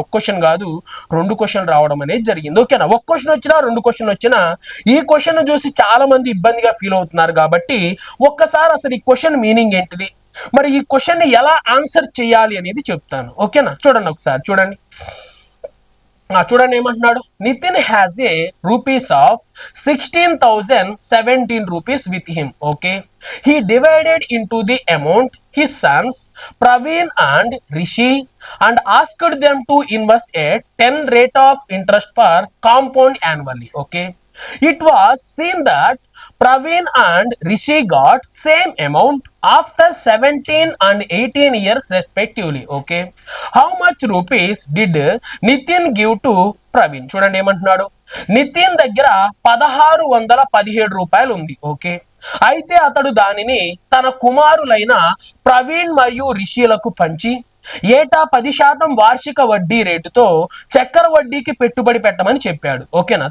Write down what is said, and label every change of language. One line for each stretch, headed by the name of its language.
Telugu: ఒక క్వశ్చన్ కాదు 2 క్వశ్చన్ రావడం అనేది జరిగింది. ఓకేనా. ఒక క్వశ్చన్ వచ్చినా 2 క్వశ్చన్ వచ్చినా ఈ క్వశ్చన్ చూసి చాలా మంది ఇబ్బందిగా ఫీల్ అవుతున్నారు కాబట్టి ఒక్కసారి అసలు ఈ క్వశ్చన్ మీనింగ్ ఏంటిది, మరి ఈ క్వశ్చన్ ని ఎలా ఆన్సర్ చేయాలి అనేది చెప్తాను. ఓకేనా. చూడండి ఒకసారి చూడండి. చూడండి ఏమంటున్నాడు,
English: Nitin has a rupees of 16,017 rupees with him. Okay. He divided into the amount his sons Praveen and Rishi and asked them to invest at 10 rate of interest per compound annually. Okay. It was seen that Praveen and Rishi got same amount after 17 and 18 years respectively. Okay. How much rupees did Nitin give to Praveen?
Telugu: చూడండి ఏమంటున్నాడు, నితిన్ దగ్గర 1,617 రూపాయలు ఉంది. Okay. అయితే అతడు దానిని తన కుమారులైన ప్రవీణ్ మరియు రిషిలకు పంచి ఏటా 10% వార్షిక వడ్డీ రేటుతో చక్కెర వడ్డీకి పెట్టుబడి పెట్టమని చెప్పాడు. ఓకేనా.